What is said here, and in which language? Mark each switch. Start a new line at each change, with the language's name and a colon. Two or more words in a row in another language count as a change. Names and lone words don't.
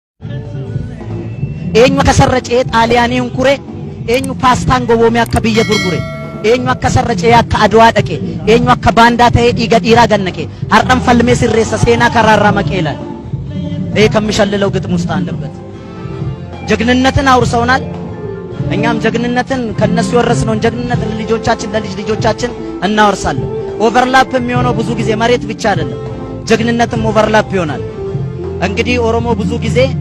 Oromo: eenyu akka sarracee xaaliyaaniin kure eenyu paastaan goboomee akka biyya gurgure eenyu akka sarracee akka adwaa dhaqe eenyu akka baandaa ta'ee dhiiga dhiiraa gannaqe har'an falmee sirreessa seenaa karaarraa maqee
Amharic: ላል ይሄ ከሚሸልለው ግጥም ውስጥ አንደበት ጀግንነትን አውርሰውናል እኛም ጀግንነትን ከነሱ የወረስነውን ጀግንነት ለልጆቻችን ለልጅ ልጆቻችን እናወርሳለን ኦቨርላፕ የሚሆነው ብዙ ጊዜ መሬት ብቻ አይደለም ጀግንነትም ኦቨርላፕ ይሆናል እንግዲህ ኦሮሞ ብዙ ጊዜ